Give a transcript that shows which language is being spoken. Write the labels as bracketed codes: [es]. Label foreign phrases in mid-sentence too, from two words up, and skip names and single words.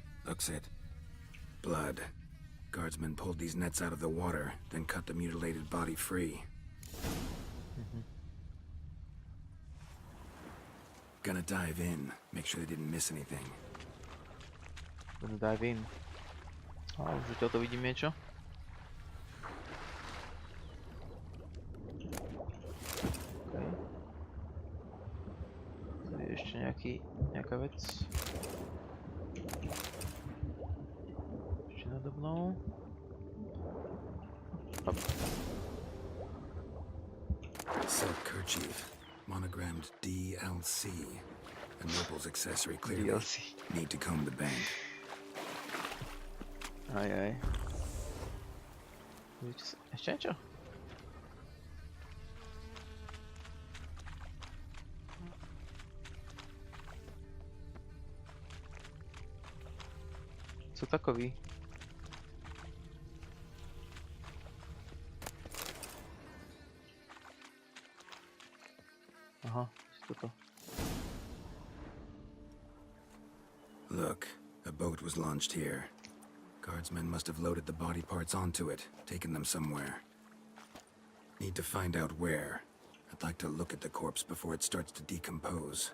[en] Looks it. Blood. Guardsmen pulled these nets out of the water, then cut the mutilated body free. Gonna dive in, make sure they didn't miss anything. Gonna dive in. [sk] A už toto vidím niečo. Okay. Tu je ešte nejaká vec. Ešte nado mnou. Hop. [en] Silk kerchief, monogrammed DLC. A noble's accessory, clearly. DLC. Need to comb the bank. [sk] Aj. Ešte niečo? [cs] Co takový? [sk] Aha, toto. [en] Look, a boat was launched here. Guardsmen must have loaded the body parts onto it, taken them somewhere. Need to find out where. I'd like to look at the corpse before it starts to decompose.